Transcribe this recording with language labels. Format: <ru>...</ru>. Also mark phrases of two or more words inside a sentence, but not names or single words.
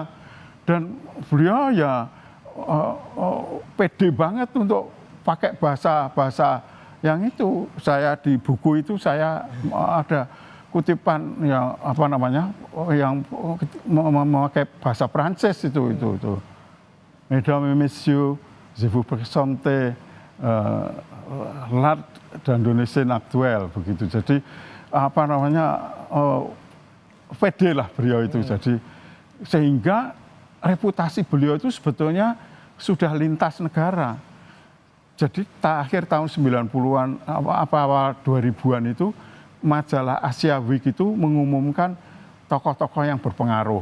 <id>Dan beliau ya pede banget untuk pakai bahasa yang itu. Saya di buku itu saya ada kutipan yang yang memakai bahasa Prancis itu.</id> <fr>Mesdames et messieurs, je vous présente l'art d'Indonésien actuel begitu.</fr> <id>Jadi pede lah beliau itu. Jadi sehingga reputasi beliau itu sebetulnya sudah lintas negara. Jadi akhir tahun 90-an, awal 2000-an itu majalah Asia Week itu mengumumkan tokoh-tokoh yang berpengaruh.</id>